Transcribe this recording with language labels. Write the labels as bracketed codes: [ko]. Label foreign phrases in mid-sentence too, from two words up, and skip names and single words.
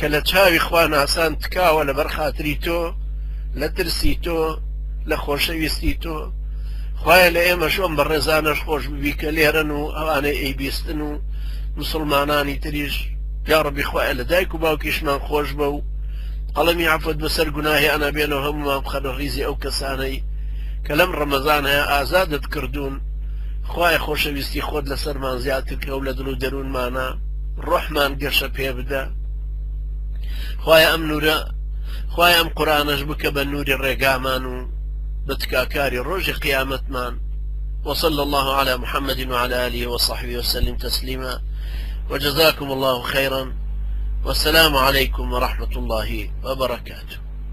[ckb] لە چاوی خوا ناسان تکاوە لە بەرخاتری تۆ لە ترسی تۆ لە خۆشەویستی تۆ خوایە لە ئێمە شۆم بە ڕێزانەش خۆش ببی کە لێرن و ئەوانەی ئەیبیستن و مسلمانانی تریش [ar] یا ڕەبی [ckb] خوایە لە دایک و باوکیشمان خۆش بە و قەڵەمی عەفوت بەسەر گوناهیانە بێنەوە هەمومان بخەنە ڕیزی ئەو کەسانەی کە لەم ڕەمەزانەیە ئازادت کردوون خوایە خۆشەویستی خۆت لەسەرمان زیاتر کە و لە دڵ و دەروونمانە ڕۆحمان گەشە پێ بدە خوایە ئەم نورە خوایە ئەم قورئانەش بکە بە نوری ڕێگامان و بتكاكاري روج قيامتمان [ar] وصلى الله على محمد وعلى آله وصحبه وسلم تسليما وجزاكم الله خيرا والسلام عليكم ورحمة الله وبركاته.